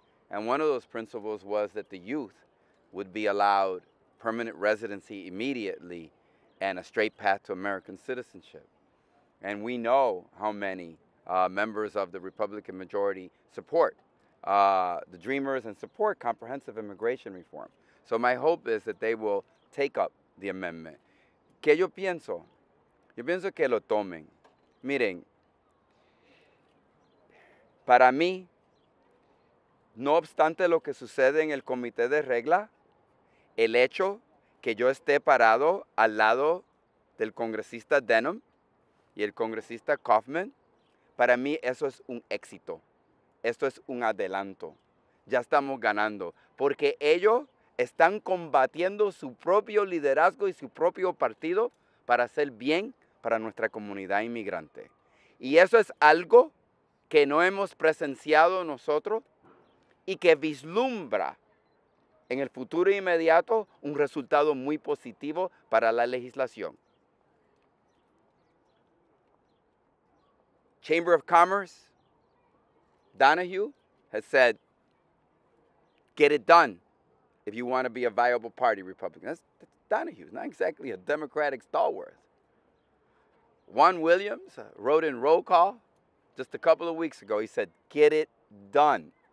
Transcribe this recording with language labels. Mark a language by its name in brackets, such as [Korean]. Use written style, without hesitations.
[English] And one of those principles was that the youth would be allowed permanent residency immediately and a straight path to American citizenship. And we know how many members of the Republican majority support the Dreamers and support comprehensive immigration reform. So my hope is that they will take up the amendment. [Spanish] ¿Qué yo pienso? Yo pienso que lo tomen. Miren, para mí, no obstante lo que sucede en el comité de regla, el hecho que yo esté parado al lado del congresista Denham y el congresista Kaufman, para mí eso es un éxito. Esto es un adelanto. Ya estamos ganando, porque ellos están combatiendo su propio liderazgo y su propio partido para hacer bien para nuestra comunidad inmigrante. Y eso es algo que no hemos presenciado nosotros y que vislumbra en el futuro inmediato un resultado muy positivo para la legislación. [English] Chamber of Commerce, Donahue has said, get it done if you want to be a viable party Republican. That's Donahue, not exactly a Democratic stalwart. Juan Williams wrote in Roll Call just a couple of weeks ago. He said, get it done.